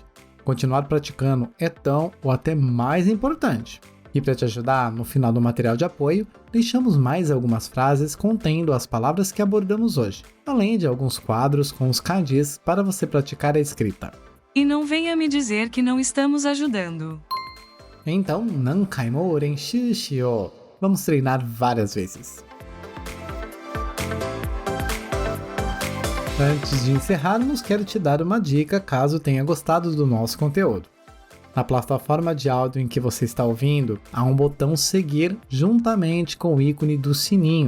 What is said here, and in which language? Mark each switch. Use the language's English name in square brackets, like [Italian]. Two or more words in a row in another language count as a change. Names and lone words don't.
[Portuguese] Continuar praticando é tão ou até mais importante. E para te ajudar, no final do material de apoio, deixamos mais algumas frases contendo as palavras que abordamos hoje, além de alguns quadros com os kanjis para você praticar a escrita. E não venha me dizer que não estamos ajudando. Então, [Japanese] 何回も練習しよう. [Portuguese] Vamos treinar várias vezes. Antes de encerrarmos, quero te dar uma dica caso tenha gostado do nosso conteúdo. Na plataforma de áudio em que você está ouvindo, há um botão seguir juntamente com o ícone do sininho.